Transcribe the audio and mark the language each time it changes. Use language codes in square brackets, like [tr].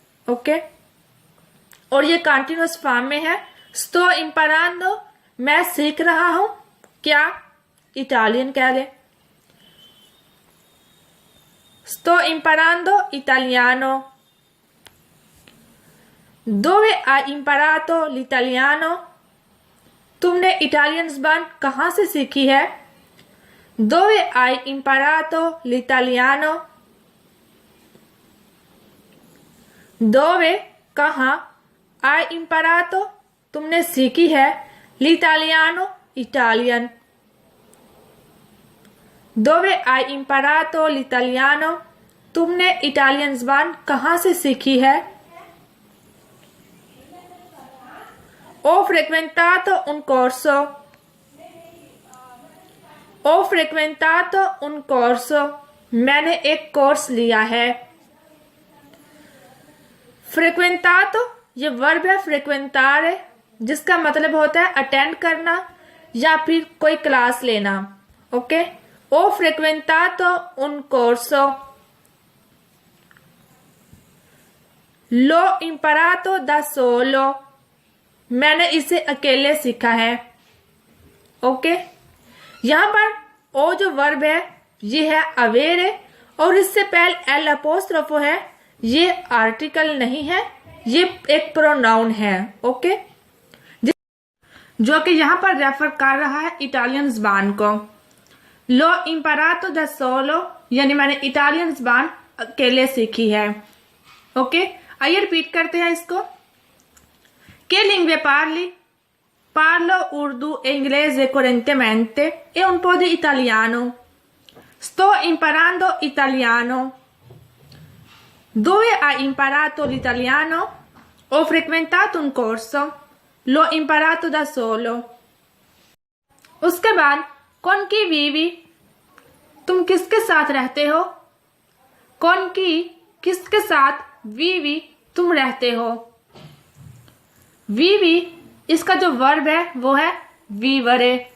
[hi] Okay, और ये continuous form में है। [it] sto imparando [hi] मैं सीख रहा हूँ क्या? इटालियन कह ले। [it] sto imparando italiano। dove hai imparato l'italiano? [hi] तुमने इटालियन ज़बान कहाँ से सीखी है? [it] dove hai imparato l'italiano? dove [hi] कहाँ, [it] hai imparato [hi] तुमने सीखी है, [it] l'italiano [hi] Italian. [it] dove hai imparato l'italiano [hi] तुमने इटालियन ज़बान कहाँ से सीखी है? [it] ho frequentato un corso। ho frequentato un corso [hi] मैंने एक कोर्स लिया है। frequentato ये वर्ब है frequentare जिसका मतलब होता है अटेंड करना या फिर कोई क्लास लेना। [it] ओके, ho frequentato un corso। l'ho imparato da solo [hi] मैंने इसे अकेले सीखा है। ओके, यहाँ पर ओ जो वर्ब है ये है अवेरे और इससे पहले एल अपोस्ट्रोफो है, ये आर्टिकल नहीं है, ये एक प्रोनाउन है। ओके, जो कि यहाँ पर रेफर कर रहा है इटालियन ज़बान को। [it] लो इम्परातो दा सोलो, [hi] यानी मैंने इटालियन ज़बान अकेले सीखी है। ओके, आइए रिपीट करते हैं इसको। [it] Che lingue parli? Parlo urdu e inglese correntemente e un po' di italiano. Sto imparando italiano. Dove hai imparato l'italiano? Ho frequentato un corso. L'ho imparato da solo. [hi] उसके बाद कौन की [it] vivi? [hi] तुम किसके साथ रहते हो? कौन की किसके साथ [it] vivi [hi] तुम रहते हो? वीवी, इसका जो वर्ब है वो है वीवरे।